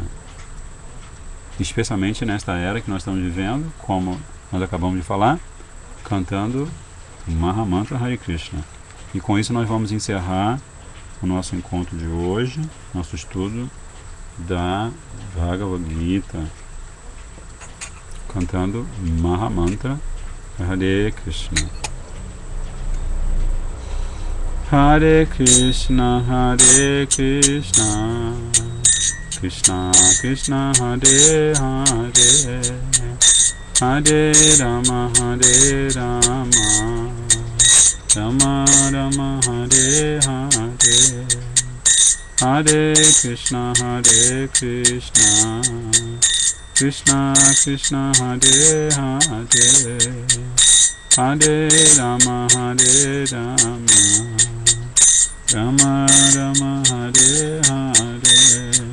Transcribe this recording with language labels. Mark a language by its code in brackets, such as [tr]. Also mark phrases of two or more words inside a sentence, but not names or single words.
[pt] Especialmente nesta era que nós estamos vivendo, como nós acabamos de falar, cantando Mahamantra Hare Krishna. E com isso nós vamos encerrar o nosso encontro de hoje, nosso estudo da Bhagavad Gita, cantando Mahamantra Hare Krishna. [sa] Hare Krishna, Hare Krishna, Krishna Krishna, Hare Hare, Hare Rama, Hare Rama, Rama Rama, Hare Hare, Hare Krishna, Hare Krishna, Krishna Krishna, Hare Hare, Hare Rama, Hare Rama, Rama Rama, Hare Hare,